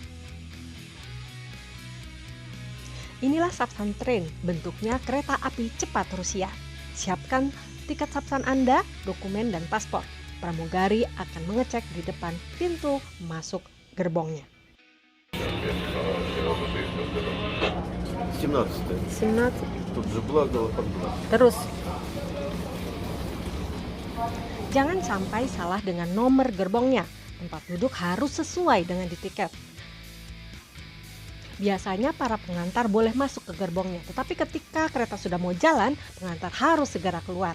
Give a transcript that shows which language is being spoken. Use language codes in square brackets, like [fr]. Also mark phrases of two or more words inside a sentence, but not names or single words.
[id] Inilah Sapsan Train, bentuknya kereta api cepat Rusia. Siapkan tiket Sapsan Anda, dokumen dan paspor. Pramugari akan mengecek di depan pintu masuk gerbongnya. 17. 17. [ru] Тут же благо под 2. [id] Terus. Jangan sampai salah dengan nomor gerbongnya. Tempat duduk harus sesuai dengan di tiket. Biasanya para pengantar boleh masuk ke gerbongnya, tetapi ketika kereta sudah mau jalan, pengantar harus segera keluar.